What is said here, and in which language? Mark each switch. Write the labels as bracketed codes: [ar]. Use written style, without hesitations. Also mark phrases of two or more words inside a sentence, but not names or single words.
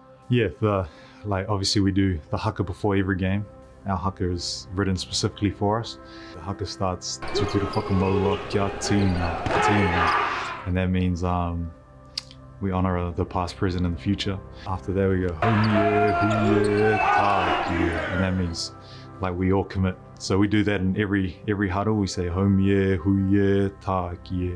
[en] Yeah, like obviously we do the haka before every game. Our haka is written specifically for us. The haka starts [mi] tuturu whakamaua kia tīna, [en] and that means we honor the past, present, and the future. After that we go [mi] homie, huie, tākie, [en] and that means like we all commit. So we do that in every huddle. We say [mi] homie, huie, tākie.